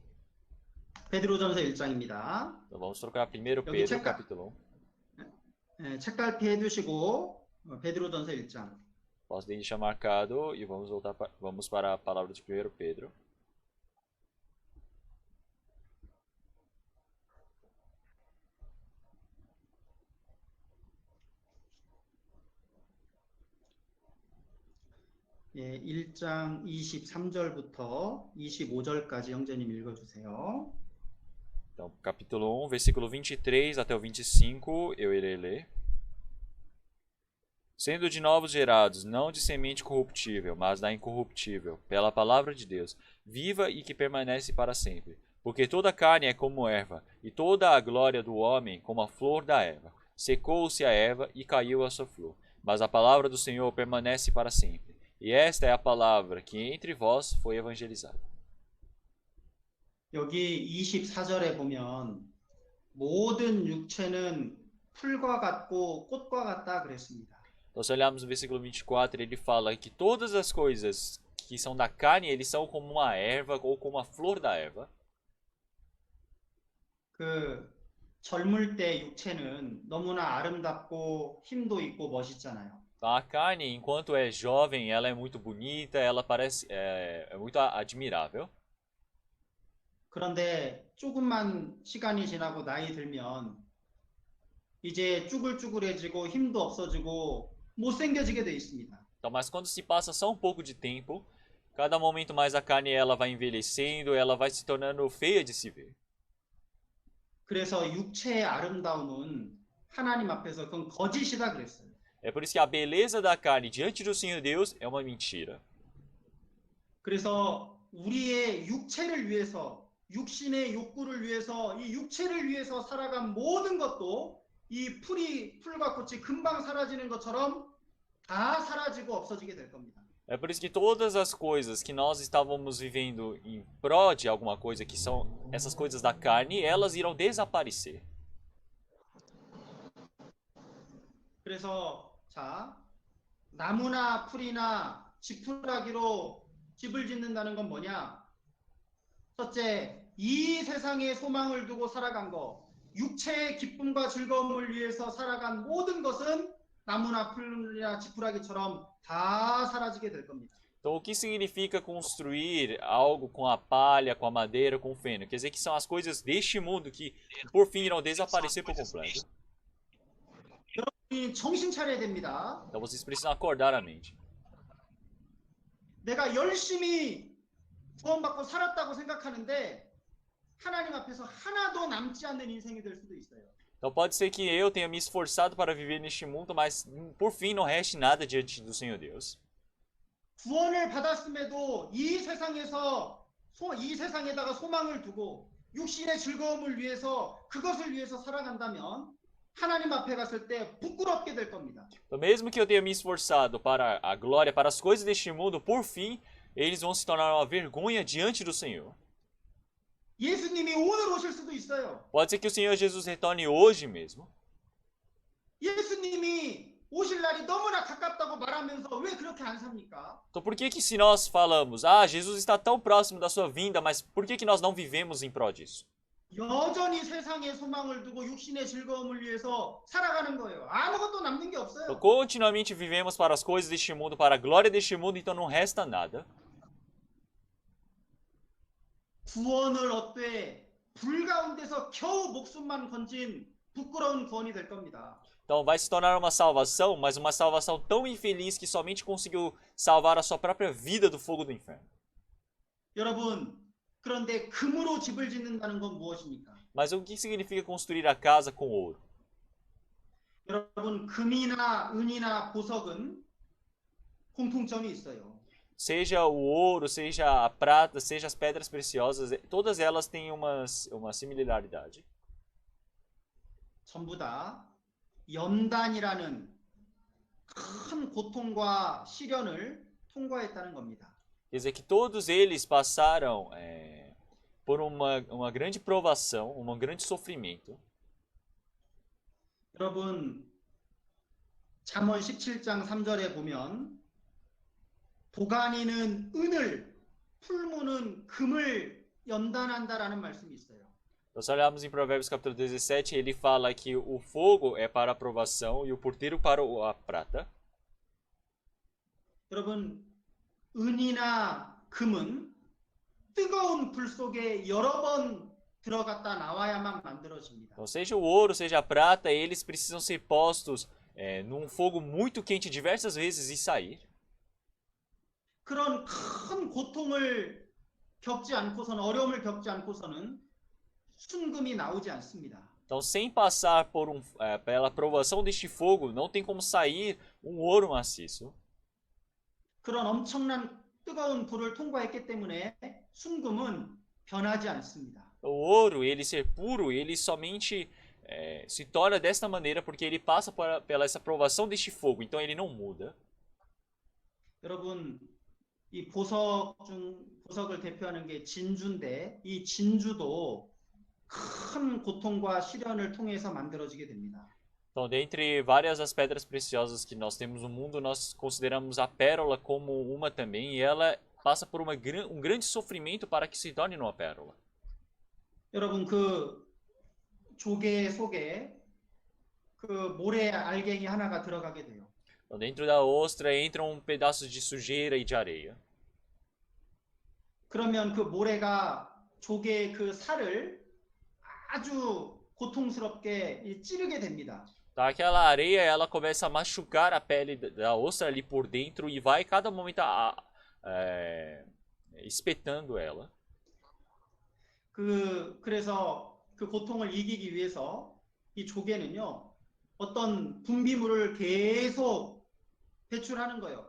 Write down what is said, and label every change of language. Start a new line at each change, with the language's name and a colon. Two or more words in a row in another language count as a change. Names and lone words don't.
Korean: 베드로전서 1장입니다.
Portuguese: Então vamos trocar 1
Korean: 여기
Portuguese: Pedro capítulo 1.
Korean: 책갈피 해두시고 베드로전서 1장.
Portuguese: Posso deixar marcado e vamos para a palavra de 1 Pedro.
Korean: 예, 1장 23절부터 25절까지 형제님 읽어주세요.
Portuguese: Então, capítulo 1, versículo 23 até o 25, eu irei ler. Sendo de novos gerados, não de semente corruptível, mas da incorruptível, pela palavra de Deus, viva e que permanece para sempre. Porque toda carne é como erva, e toda a glória do homem como a flor da erva. Secou-se a erva e caiu a sua flor, mas a palavra do Senhor permanece para sempre. E esta é a palavra que entre vós foi evangelizada.
Korean: 여기 24절에 보면 모든 육체는 풀과 같고 꽃과 같다 그랬습니다.
Portuguese: Então, se olharmos no versículo 24, ele fala que todas as coisas que são da carne, eles são como uma erva ou como a flor da erva.
Korean: 그 젊을 때 육체는 너무나 아름답고 힘도 있고 멋있잖아요.
Portuguese: Então, a carne, enquanto é jovem, ela é muito bonita, ela parece é muito admirável.
Korean: 그런데 조금만 시간이 지나고 나이 들면 이제 쭈글쭈글해지고 힘도 없어지고 못생겨지게 돼 있습니다.
Portuguese: Então, mas quando se passa só um pouco de tempo, cada momento mais a carne ela vai envelhecendo, ela vai se tornando feia de se ver.
Korean: 그래서 육체의 아름다움은 하나님 앞에서 그건 거짓이다 그랬어요.
Portuguese: É por isso que a beleza da carne diante do Senhor Deus é uma mentira.
Korean: 그래서 우리의 육체를 위해서 육신의 욕구를 위해서 이 육체를 위해서 살아간 모든 것도 이 풀과 꽃이 금방 사라지는 것처럼 다 사라지고 없어지게 될 겁니다.
Portuguese: É por isso que todas as coisas que nós estávamos vivendo em prol de alguma coisa, que são essas coisas da carne, elas irão desaparecer.
Korean: 그래서 자, 나무나 풀이나 지푸라기로 집을 짓는다는 건 뭐냐? 첫째, 이 세상에 소망을 두고 살아간 거, 육체의 기쁨과 즐거움을 위해서 살아간 모든 것은 나무나 풀이나 지푸라기처럼 다 사라지게 될 겁니다.
Portuguese: Então, o que significa construir algo com a palha, com a madeira, com o feno? Quer dizer que são as coisas deste mundo que, por fim, irão desaparecer por completo.
Korean: 여러분이 정신 차려야 됩니다.
Portuguese: Então, vocês precisam acordar a mente.
Korean: 내가 열심히 구원받고 살았다고 생각하는데 하나님 앞에서 하나도 남지 않는 인생이 될 수도 있어요.
Portuguese: Então, pode ser que eu tenha me esforçado para viver neste mundo, mas, por fim, não reste nada diante do Senhor Deus.
Korean: 구원을 받았음에도 이 세상에다가 소망을 두고 육신의 즐거움을 위해서 그것을 위해서 살아간다면 하나님 앞에 갔을 때 부끄럽게 될 겁니다.
Portuguese: Então, mesmo que eu tenha me esforçado para a glória, para as coisas deste mundo, por fim, eles vão se tornar uma vergonha diante do Senhor.
Korean: 예수님이 오늘 오실 수도 있어요.
Portuguese: Pode ser que o Senhor Jesus retorne hoje mesmo.
Korean: 예수님이 오실 날이 너무나 가깝다고 말하면서 왜 그렇게 안 삽니까?
Portuguese: Então, por que se nós falamos, ah, Jesus está tão próximo da sua vinda, mas por que nós não vivemos em prol disso?
Korean: 여전히 세상의 소망을 두고 육신의 즐거움을 위해서 살아가는 거예요. 아무것도 남는 게
Portuguese: Então,
Korean: 없어요.
Portuguese: continuamente vivemos para as coisas deste mundo, para a glória deste mundo, então não resta nada.
Korean: 구원을 얻되 불 가운데서 겨우 목숨만 건진 부끄러운 구원이 될 겁니다.
Portuguese: Então vai se tornar uma salvação, mas uma salvação tão infeliz que somente conseguiu salvar a sua própria vida do fogo do inferno.
Korean: 여러분, 그런데 금으로 집을 짓는다는 건 무엇입니까?
Portuguese: Mas o que significa construir a casa com ouro?
Korean: 여러분, 금이나 은이나 보석은 공통점이 있어요.
Portuguese: Seja o ouro, seja a prata, seja as pedras preciosas, todas elas têm uma similaridade.
Korean: 전부 다 연단이라는 큰 고통과 시련을 통과했다는 겁니다.
Portuguese: Quer dizer que todos eles passaram por uma grande provação, um grande sofrimento.
Korean: 여러분, 잠언 17장 3절에 보면 도가니는 은을, 풀무는 금을 연단한다라는 말씀이 있어요.
Portuguese: Então, se olharmos em Provérbios capítulo 17, ele fala que o fogo é para a provação e o porteiro para a prata.
Korean: 여러분, 은이나 금은 뜨거운 불 속에 여러 번 들어갔다 나와야만 만들어집니다.
Portuguese: Então, seja o ouro, seja a prata, eles precisam ser postos num fogo muito quente diversas vezes e sair.
Korean: 그런 큰 고통을 겪지 않고서는, 어려움을 겪지 않고서는 순금이 나오지 않습니다.
Portuguese: Então, sem passar pela provação deste fogo, não tem como sair um ouro maciço.
Korean: 그런 엄청난 뜨거운 불을 통과했기 때문에 순금은 변하지 않습니다.
Portuguese: O ouro, ele ser puro, ele somente se torna desta maneira porque ele passa pela essa provação deste fogo, então ele não muda.
Korean: 여러분, 이 보석을 대표하는 게 진주인데 이 진주도 큰 고통과 시련을 통해서 만들어지게 됩니다.
Portuguese: Então, dentre várias das pedras preciosas que nós temos no mundo, nós consideramos a pérola como uma também, e ela passa por um grande sofrimento para que se torne uma pérola.
Korean: 여러분, 그 조개 속에 그 모래 알갱이 하나가 들어가게 돼요.
Portuguese: Então, dentro da ostra entram pedaços de sujeira e de areia.
Korean: 그러면 그 모래가 조개의 그 살을 아주 고통스럽게 찌르게 됩니다.
Portuguese: Tá? Aquela areia, ela começa a machucar a pele da ostra ali por dentro e vai cada momento espetando ela.
Korean: 그래서 그 고통을 이기기 위해서 이 조개는요, 어떤 분비물을 계속 배출하는 거예요.